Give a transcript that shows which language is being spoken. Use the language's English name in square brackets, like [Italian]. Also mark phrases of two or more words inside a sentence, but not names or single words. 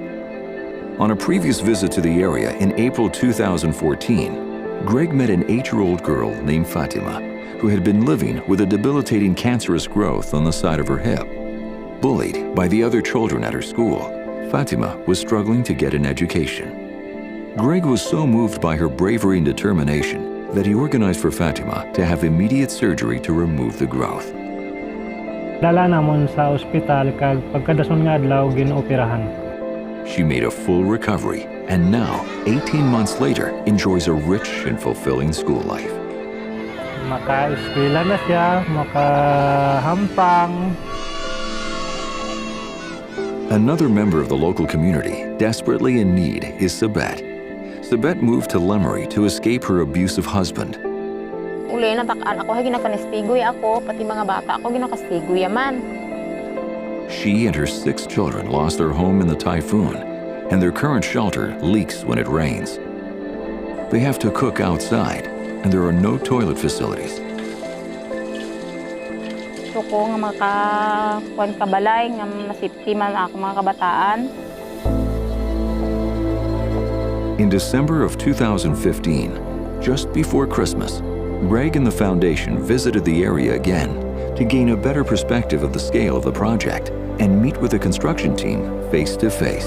[English] On a previous visit to the area in April 2014, Greg met an 8-year-old girl named Fatima, who had been living with a debilitating cancerous growth on the side of her hip. Bullied by the other children at her school, Fatima was struggling to get an education. Greg was so moved by her bravery and determination that he organized for Fatima to have immediate surgery to remove the growth. [Hiligaynon] Dala namon sa ospital kag pagkadason nga adlaw ginooperahan. [English] She made a full recovery and now, 18 months later, enjoys a rich and fulfilling school life. [Hiligaynon] Maka-eskwela na siya, makahampang. [English] Another member of the local community desperately in need is Sabet. Sabet moved to Lemery to escape her abusive husband. [Hiligaynon] Uli natakaan ako, ginakanistigoy ako, pati mga bata ako ginakastigoy yaman. [English] She and her 6 children lost their home in the typhoon, and their current shelter leaks when it rains. They have to cook outside, and there are no toilet facilities. [Hiligaynon] Gusto ko nga makakuan kabalay, nga masipti man ako mga kabataan. [English] In December of 2015, just before Christmas, Greg and the foundation visited the area again to gain a better perspective of the scale of the project and meet with the construction team face to face.